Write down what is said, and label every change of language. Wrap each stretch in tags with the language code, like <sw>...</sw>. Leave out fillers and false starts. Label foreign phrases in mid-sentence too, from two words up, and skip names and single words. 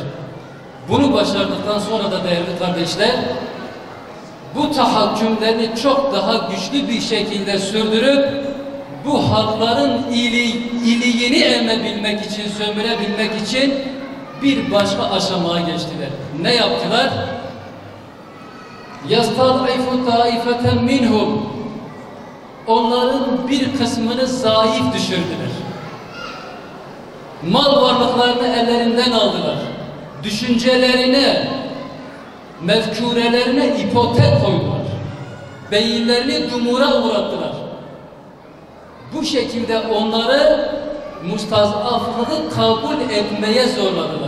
<tr>Bunu başardıktan sonra da değerli kardeşler, bu tahakkümlerini çok daha güçlü bir şekilde sürdürüp bu halkların iyiliğini emebilmek için, sömürebilmek için bir başka aşamaya geçtiler. Ne yaptılar?</tr> <ar>يَسْتَضْعِفُ طَائِفَةً مِنْهُمْ</ar> <tr>Onların bir kısmını zayıf düşürdüler. Mal varlıklarını ellerinden aldılar. Düşüncelerine, mefkurelerine ipotek koydular. Beyinlerini dumura uğrattılar. Bu şekilde onları mustazaflığı kabul etmeye zorladılar.</tr>